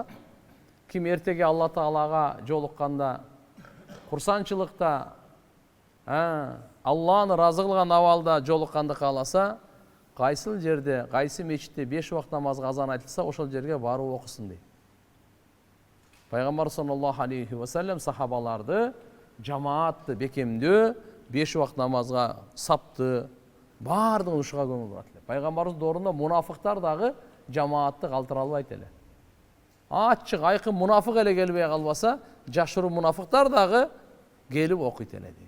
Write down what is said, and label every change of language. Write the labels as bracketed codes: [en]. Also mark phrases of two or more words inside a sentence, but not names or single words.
[ky] Ким эртеге Алла Таалага жолукканда, курсанчылыкта, Алланы разы кылган абалда жолукканды кааласа, кайсыл жерде, кайсы мечитте 5 убакыт намазга азан айтылса, ошол жерге барып окусын дейт. Пайгамбар [ar] صلى الله عليه وسلم [ky] сахабаларды жамаатты бекемдөө, 5 убакыт намазга сапты, бардыгын ушуга көңүл бурат эле. Пайгамбарыбыз доорунда мунафыктар дагы жамаатты калтыра албайт эле. Ачык, айкын мунафык эле келбей калбаса, жашыруу мунафыктар дагы келип окуйт эле дейт.